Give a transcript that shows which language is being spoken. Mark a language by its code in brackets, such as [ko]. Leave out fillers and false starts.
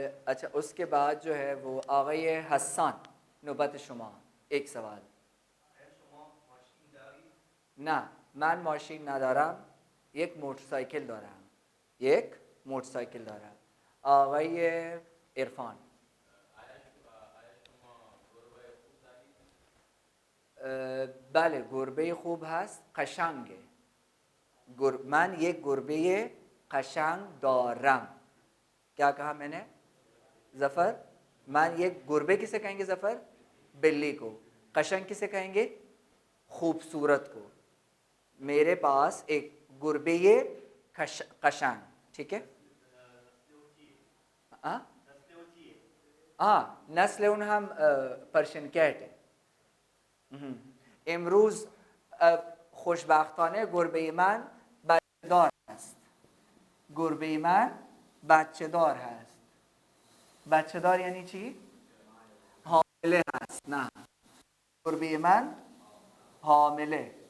[ur] اچھا، اس کے بعد جو ہے وہ [fa] آقای حسان نوبت شما [ur] ایک سوال. [fa] نه، من ماشین ندارم، یک موتورسایکل دارم. یک موتورسایکل دارم. آقای عرفان. بله، گربه خوب هست، قشنگه. من یک گربه قشنگ دارم. [ur] کیا کہا میں نے ظفر؟ [fa] من یک گربے [ur] کسے کہیں گے ظفر؟ بلی کو. قشنگ کسے کہیں گے؟ خوبصورت کو. میرے پاس ایک گربے قشنگ. ٹھیک ہے. ہاں، نسل اون ہم پرشین کیٹ ہے. [fa] امروز خوشبختانه گربه من بچه دار است. گربه من بچه دار هست. بچه دار یعنی چی؟ حامله هست. نه، گربه من حامله.